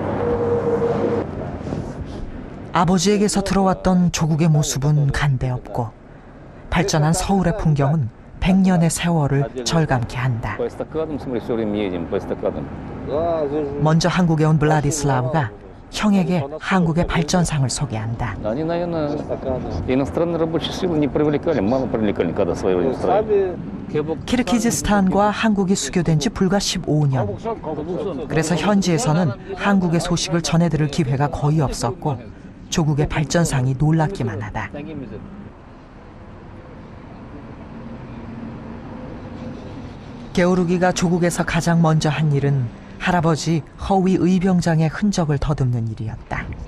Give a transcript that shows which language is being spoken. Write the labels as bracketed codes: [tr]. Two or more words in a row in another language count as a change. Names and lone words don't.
[ko] 아버지에게서 들어왔던 조국의 모습은 간데없고 발전한 서울의 풍경은 100년의 세월을 절감케 한다. 먼저 한국에 온 블라디슬라브가 형에게 한국의 발전상을 소개한다. [ru] Они, наверное, иностранные рабочие силы не привлекали, мало привлекали, когда свое строили. [ko] 키르기즈스탄과 한국이 수교된 지 불과 15년. 그래서 현지에서는 한국의 소식을 전해들을 기회가 거의 없었고 조국의 발전상이 놀랍기만 하다. 게오르기가 조국에서 가장 먼저 한 일은 할아버지 허위 의병장의 흔적을 더듬는 일이었다.